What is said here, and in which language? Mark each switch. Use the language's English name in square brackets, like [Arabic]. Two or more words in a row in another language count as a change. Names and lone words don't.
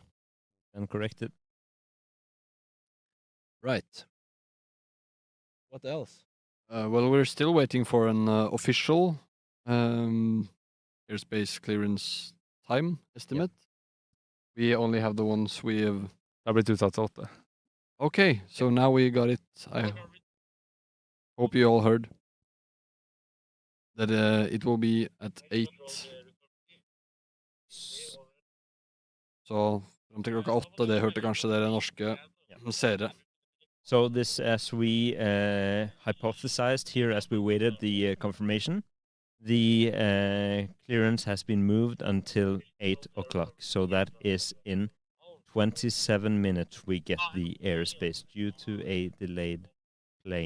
[English] And corrected. Right. What else? Well, we're still waiting for an official airspace clearance time estimate. We only have the ones we have. [Norwegian] Det har blitt utsatt til 8. [English] Okay, so now we got it. I hope you all heard that it will be at 8. [Norwegian] Så fram til klokka 8, det hørte kanskje dere norske seere. [English] So this, as we hypothesized here as we waited the confirmation, the clearance has been moved until 8 o'clock. So that is in 27 minutes we get the airspace due to a delayed plane.